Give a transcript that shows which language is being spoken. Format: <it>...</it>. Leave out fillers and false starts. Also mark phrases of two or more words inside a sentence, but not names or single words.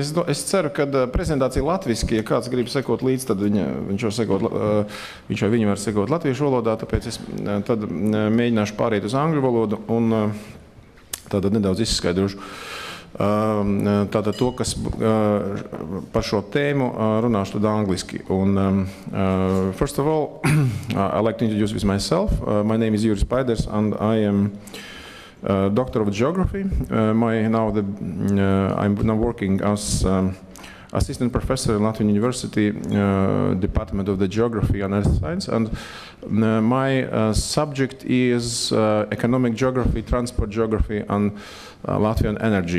<lv>Es ceru, ka prezentācija latviski, ja kāds grib sekot līdz, tad viņš vai viņa var sekot latviešu valodā, tāpēc es tad mēģināšu pāriet uz angļu valodu un tātad nedaudz izskaidrošu. Tātad to, kas par šo tēmu runāšu tad angliski.</lv> <en>First of all, I'd like to introduce with myself. My name is Juris and I am Doctor of Geography. I'm now working as assistant professor in Latvian University, Department of the Geography and Earth Science, and my subject is economic geography, transport geography, and Latvian energy.</en>